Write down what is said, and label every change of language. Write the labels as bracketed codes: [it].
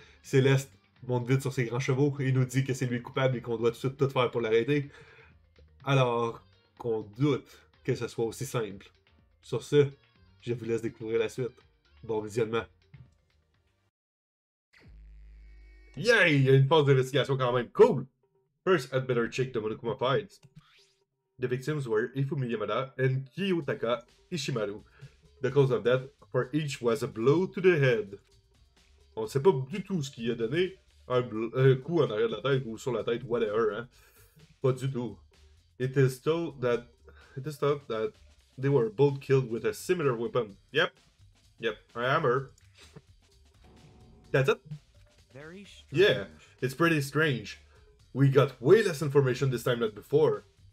[fr] Céleste monte vite sur ses grands chevaux et nous dit que c'est lui coupable et qu'on doit tout de suite tout faire pour l'arrêter. Alors qu'on doute que ce soit aussi simple. Sur ce, je vous laisse découvrir la suite. Bon visionnement. Yay! Il y a une phase d'investigation quand même cool! [en] First, I'd better check the Monokuma files. The victims were Ifumi Yamada and Kiyotaka Ishimaru. The cause of death for each was a blow to the head. [fr] On ne sait pas du tout ce qui a donné un coup en arrière de la tête ou sur la tête, whatever, hein. Pas du tout. [en] It is thought that they were both killed with a similar weapon. Yep, a hammer. That's it? Very strange. Yeah, it's pretty strange. We got way less information this time than before.